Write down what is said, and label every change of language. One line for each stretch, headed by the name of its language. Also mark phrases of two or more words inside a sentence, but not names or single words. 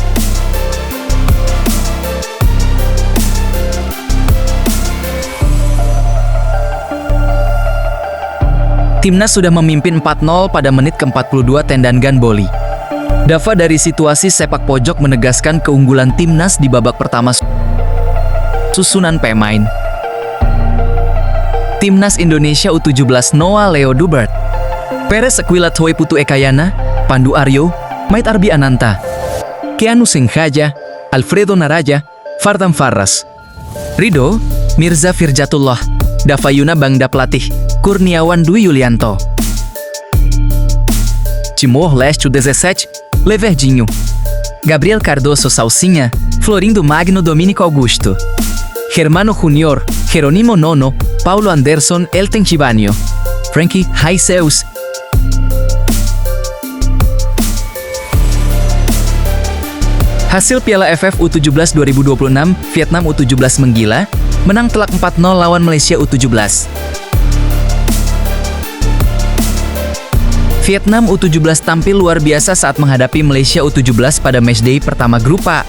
Indonesian: Timnas sudah memimpin 4-0 pada menit ke-42 tendangan Gamboli. Dava dari situasi sepak pojok menegaskan keunggulan Timnas di babak pertama. Susunan pemain Timnas Indonesia U17: Noah Leo Dubert, Peres Aquila Toy Putu Ekayana, Pandu Aryo, Mait Arbi Ananta, Keanu Senghaja, Alfredo Naraja, Fardan Farras, Rido, Mirza Firjatullah, Davayuna Bangda Pelatih, Kurniawan Dwi Yulianto, Timor Leste U17, Leverdinho, Gabriel Cardoso Salsinha, Florindo Magno Dominico Augusto, Germano Junior, Jeronimo Nono, Paulo Anderson, Elten Chibanio, Frankie Haiseus. Hasil Piala AFF U17 2026, Vietnam U17 menggila, menang telak 4-0 lawan Malaysia U17. Vietnam U17 tampil luar biasa saat menghadapi Malaysia U17 pada matchday pertama grup A.